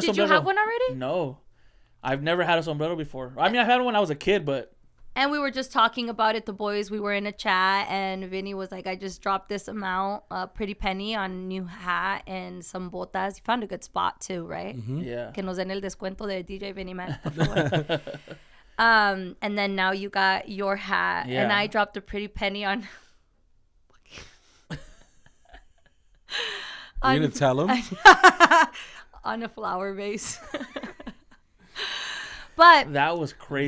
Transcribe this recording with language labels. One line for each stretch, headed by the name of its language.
English: Did you sombrero. have one already? No. I've never had a sombrero before. I mean, I had one when I was a kid, but... And we were just talking about it, the boys. We were in a chat, and Vinny was like, I just dropped this amount, a pretty penny on a new hat and some botas. You found a good spot, too, right? Mm-hmm. Yeah.
Spanish: Que nos den el descuento de DJ Vinny Mac, por favor.
English: And then now you got your hat, Yeah. and I dropped a pretty penny on... Are you gonna tell him? on a flower vase. But That was crazy,